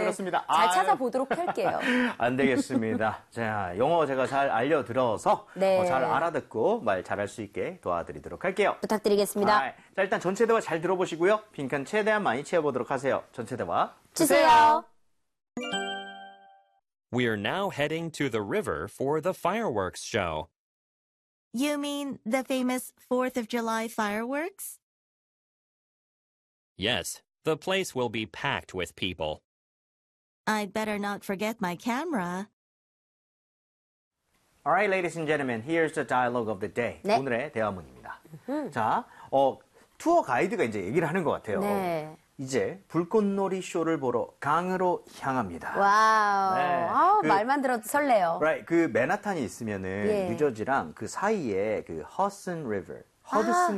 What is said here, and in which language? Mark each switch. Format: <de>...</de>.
<ko>그렇습니다. 잘 아유. 찾아보도록 할게요. 안 되겠습니다. 자, 영어 제가 잘 알려드려서 잘 네. 알아듣고 말 잘할 수 있게 도와드리도록 할게요. 부탁드리겠습니다. 자, 일단 전체 대화 잘 들어보시고요. 빈칸 최대한 많이 채워보도록 하세요. 전체 대화 주세요. 주세요.</ko> <en>We are now heading to the river for the fireworks show. You mean the famous 4th of July fireworks? Yes, the place will be packed with people. I'd better not forget my camera. All right, ladies and gentlemen, here's the dialogue of the day.</en> <ko>네. 오늘의 대화문입니다. 자, 투어 가이드가 이제 얘기를 하는 것 같아요. 네. 이제 불꽃놀이 쇼를 보러 강으로 향합니다. 와우. 네. 아우, 말만 들어도 설레요. Right, 그 맨하탄이 있으면은 예. 뉴저지랑 그 사이에 그 허슨 리버, 허드슨</ko>